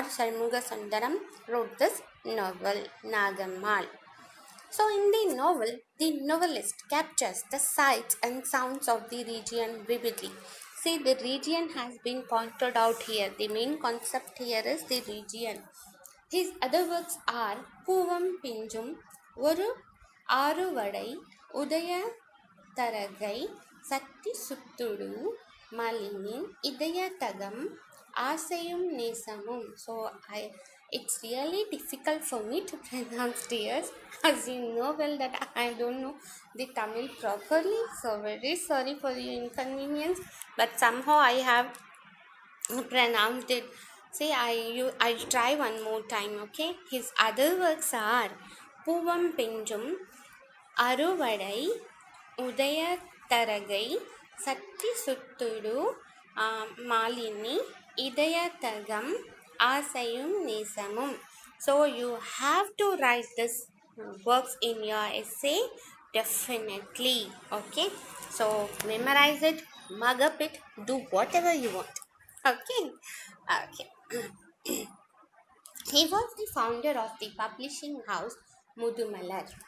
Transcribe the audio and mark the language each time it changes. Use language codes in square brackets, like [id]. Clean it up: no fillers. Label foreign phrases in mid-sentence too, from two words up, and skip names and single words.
[en] Shanmuga Sundaram wrote this novel, Nagammal. So, in the novel, the novelist captures the sights and sounds of the region vividly. See, the region has been pointed out here. The main concept here is the region. His other works are Poovam Pinjum, Oru Aruvadai, Udaya Taragai, Satti Suttudu, Malinin, Idaya Tagam, Asayum Nesamum. So it's really difficult for me to pronounce dears, as you know well that I don't know the Tamil properly. So very sorry for the inconvenience, but somehow I have pronounced it. See, I try one more time. Okay, his other works are Poovam Pinjum, Aruvadai, Udaya Taragai, Satti Suttudu, Malini, Idaya Tagam, Asayum Nesamum. So you have to write this works in your essay definitely. Okay, so memorize it, mug up it, do whatever you want. Okay. He was the founder of the publishing house Mudumalar.